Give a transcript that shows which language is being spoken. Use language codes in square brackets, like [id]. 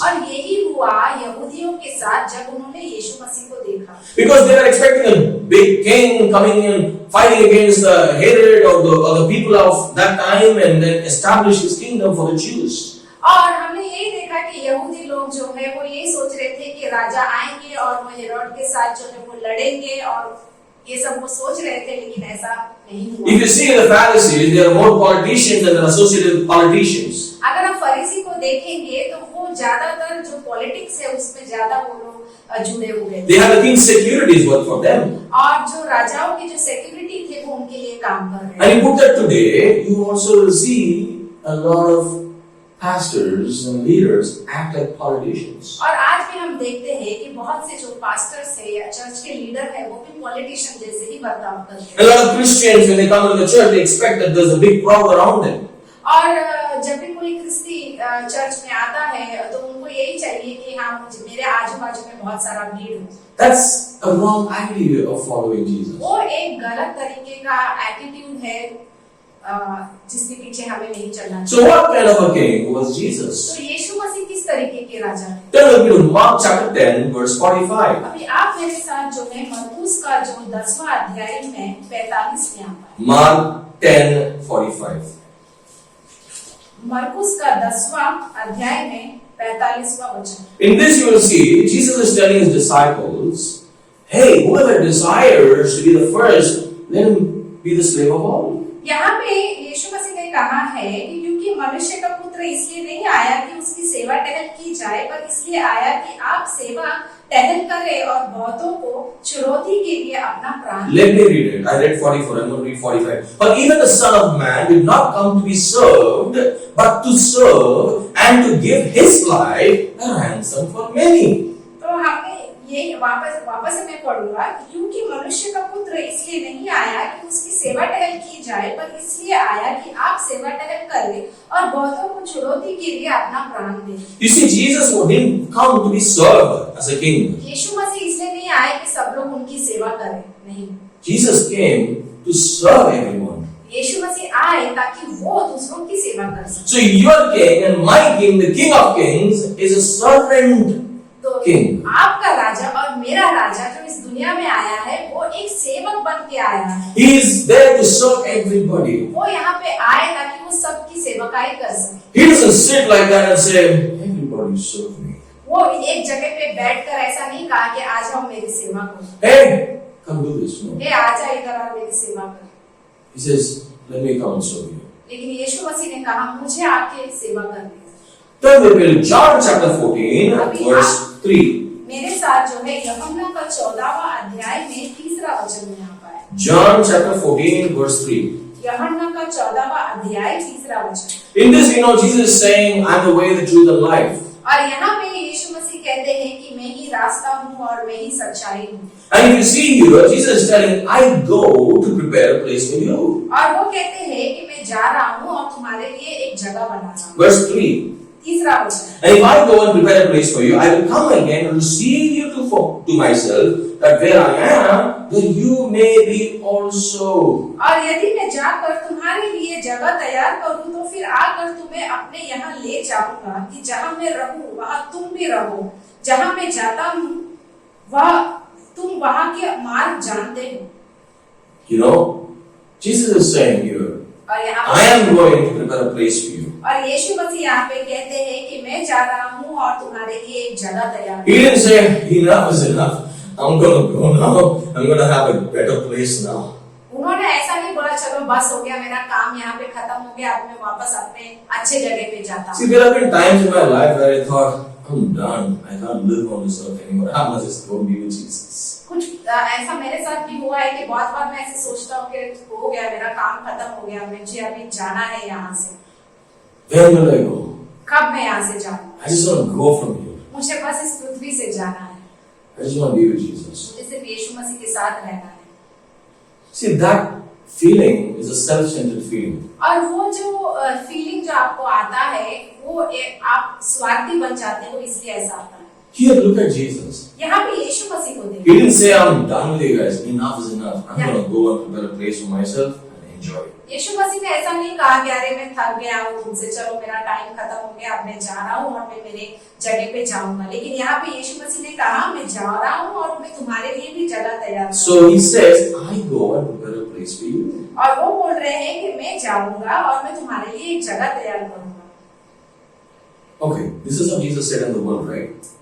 [hi] और यही हुआ यहूदियों के साथ जब उन्होंने यीशु मसीह को देखा। [en] Because they were expecting a big king coming in, fighting against the hatred of the people of that time and then establish his kingdom for the Jews. [hi] और हमने यही देखा कि यहूदी लोग जो है वो यही सोच रहे थे कि राजा आएंगे और वो हेरोड के साथ जो है वो लड़ेंगे और ये सब वो सोच रहे थे, लेकिन ऐसा नहीं हुआ। [en] If you see the Pharisees, they are more politicians and they're associated with politicians. [hi] अगर आप फरीसी को देखेंगे तो वो ज्यादातर जो पॉलिटिक्स है उसमें ज्यादा वो लोग जुड़े हुए थे। [en] They have the king's securities work for them. [hi] और जो राजाओं की जो सिक्योरिटी थे वो उनके लिए काम कर रहे [en] And you put that today, you also will see a lot of pastors and leaders act like politicians. [hi] और आज भी हम देखते हैं कि बहुत से जो पास्टर्स है या चर्च के लीडर है वो भी पॉलिटिशियन जैसे ही बर्ताव करते हैं। [en] A lot of Christians, when they come to the church, they expect that there's a big crowd around them. [hi] और जब भी कोई क्रिस्ती चर्च में आता है तो उनको यही चाहिए कि हाँ मेरे आजू बाजू में बहुत सारा भीड़ हो। [en] That's a wrong idea of following Jesus. [hi] वो एक गलत तरीके का एटीट्यूड है जिसके पीछे हमें नहीं चलना चाहिए। [en] So what kind of a king was Jesus? [hi] तो यीशु मसीह किस तरीके के राजा है? [en] Turn with me to Mark chapter 10 verse 45. [hi] अभी आप मेरे साथ जो है मरकुस का जो 10वां अध्याय में 45 में आता है। [en] Mark 10:45. [hi] मरकुस का 10वां अध्याय में 45वां वचन। [en] In this you will see Jesus is telling his disciples, hey, whoever desires to be the first, let him be the slave of all. [hi] यहाँ पे यीशु मसीह ने कहा है कि क्योंकि मनुष्य का पुत्र इसलिए नहीं आया कि उसकी सेवा टहल की जाए, पर इसलिए आया कि आप सेवा टहल करें और बहुतों को चुनौती के लिए अपना प्राण। [en] Let me read it. I read 44. I'm going to read 45. But even the Son of Man did not come to be served, but to serve and to give his life a ransom for many. [hi] तो हमने ये वापस मैं पढ़ूंगा क्योंकि मनुष्य का पुत्र इसलिए नहीं आया कि उसकी सेवा टहल की जाए, पर इसलिए आया कि आप सेवा टहल करें और बहुतों को चुनौती के लिए अपना प्राण दें। [en] You see, Jesus didn't come to be served as a king. [hi] यीशु मसीह इसलिए नहीं आए कि सब लोग उनकी सेवा करें, नहीं। [en] Jesus came to serve everyone. [hi] यीशु मसीह आए ताकि वो दूसरों की सेवा कर सके। [en] So your king and my king, the King of Kings, is a servant [hi] तो [en] king. [hi] आपका राजा और मेरा राजा जो इस दुनिया में आया है वो एक सेवक बन के आया है। [en] He is there to serve everybody. [hi] वो यहाँ पे आए ताकि वो सबकी सेवकाई कर सके। [en] He doesn't sit like that and say, everybody serve me. [hi] वो एक जगह पे बैठकर ऐसा नहीं कहा कि आ जाओ मेरी सेवा करो। [en] Hey, come do this. No. [hi] हे आजा इधर और मेरी सेवा कर। [en] He says, let me come and serve you. [hi] लेकिन यीशु मसीह ने कहा मुझे आके सेवा करनी। [en] Turn with me to John chapter 14, verse 3. [hi] मेरे साथ जो है यूहन्ना का 14वां अध्याय में 3रा वचन में आता है। [en] John chapter 14, verse 3. [hi] यूहन्ना का 14वां अध्याय 3रा वचन। [en] In this we know Jesus is saying, I'm the way, the truth and life. [hi] और यहाँ पे यीशु मसीह कहते हैं कि मैं ही रास्ता हूँ और मैं ही सच्चाई हूँ। [en] And if you see here, Jesus is telling, I go to prepare a place for you. [hi] और वो कहते हैं कि मैं जा रहा हूँ और तुम्हारे लिए एक जगह बना रहा हूँ। [en] Verse 3. [hi] 3रा वचन। [en] And if I go and prepare a place for you, I will come again and receive you to myself, that where I am, there you may be also. [hi] और यदि मैं जाकर तुम्हारे लिए जगह तैयार करूं तो फिर आकर तुम्हें अपने यहाँ ले जाऊंगा कि जहाँ मैं रहूं वहाँ तुम भी रहो, जहाँ मैं जाता हूँ वह तुम वहाँ के मार्ग जानते हो। [en] You know, Jesus is saying here, [hi] और यहाँ [en] I am going to prepare a place for you. [hi] और यीशु मसीह यहाँ पे कहते हैं कि मैं जा रहा हूँ और तुम्हारे लिए एक जगह तैयार। [en] He didn't say, enough is enough. I'm going to go now. I'm going to have a better place now. [hi] उन्होंने ऐसा नहीं बोला चलो बस हो गया मेरा काम यहाँ पे खत्म हो गया, अब मैं वापस अपने अच्छे जगह पे जाता हूँ। [en] See, there have been times in my life where I thought, I'm done. I can't live on this earth anymore. I must just go be with Jesus. [hi] कुछ ऐसा मेरे साथ भी हुआ है कि बहुत बार मैं ऐसे सोचता हूँ कि हो गया, मेरा काम खत्म हो गया, मुझे अभी जाना है यहाँ से। [en] Where will I go? [hi] कब मैं यहाँ से जाऊँ? [en] I just want to go from here. [hi] मुझे बस इस पृथ्वी से जाना है। [en] I just want to be with Jesus. [hi] मुझे सिर्फ यीशु मसीह के साथ रहना है। [en] See, that feeling is a self-centered feeling. [hi] और वो जो फीलिंग जो आपको आता है, वो आप स्वार्थी बन जाते हो, इसलिए ऐसा आता है। [en] Here, look at Jesus. [hi] यहाँ पे यीशु मसीह को [en] He [hi] देखो। [en] didn't say, I'm done with you guys. Enough is enough. I'm going to go and prepare a place for myself and enjoy it. [hi] यीशु मसीह ने ऐसा नहीं कहा कि अरे मैं थक गया हूँ तुमसे, चलो मेरा टाइम खत्म हो गया, अब मैं जा रहा हूँ और मैं मेरे जगह पे जाऊंगा। लेकिन यहाँ पे यीशु मसीह ने कहा मैं जा रहा हूँ और मैं तुम्हारे लिए भी जगह तैयार करूँगा। [en] So he says, I go and prepare a place for you. [hi] और वो बोल रहे हैं कि मैं जाऊंगा और मैं तुम्हारे लिए एक जगह तैयार करूंगा। [en] Okay, this is how Jesus said in the world, right?